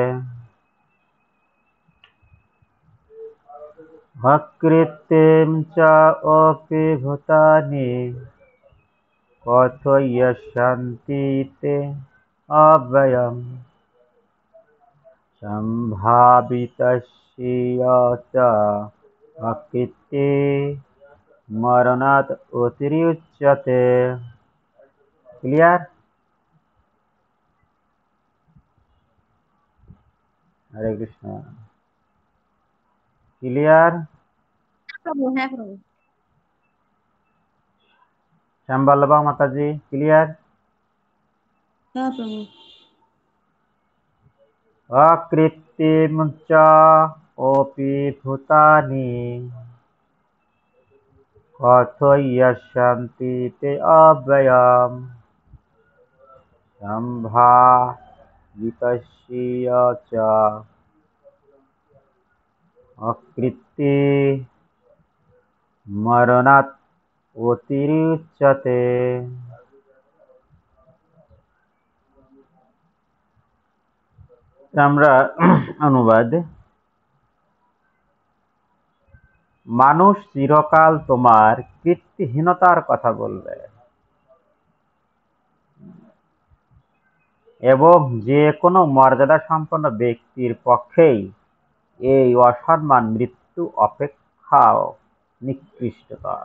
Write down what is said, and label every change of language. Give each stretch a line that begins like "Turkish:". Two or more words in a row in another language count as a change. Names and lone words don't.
Sanskrit: অকৃত্রিম চ অপি ভূতানি কথয়স্যন্তি তে অব্যয়ম সম্ভাবিতস্য চ অকৃত্তি মরণাৎ অতিরুচ্যতে।
Bangla: ক্লিয়ার? হরে কৃষ্ণ। ক্লিয়ার? প্রভু, হ্যাঁ প্রভু। শ্যামবল্লভা মাতাজি ক্লিয়ার? হ্যাঁ প্রভু।
Sanskrit: অকৃত্রিম চ অপি ভূতানি কথয়স্যন্তি তে অব্যয়ম সম্ভাবিতস্য চ অকৃত্তি মরণাৎ অতিরুচ্যতে।
Bangla: আমরা অনুবাদ। মানুষ চিরকাল তোমার কৃত্তিহীনতার কথা বলবে এবং যে কোনো মর্যাদা সম্পন্ন ব্যক্তির পক্ষেই এই অসম্মান মৃত্যু অপেক্ষাও নিকৃষ্টতর।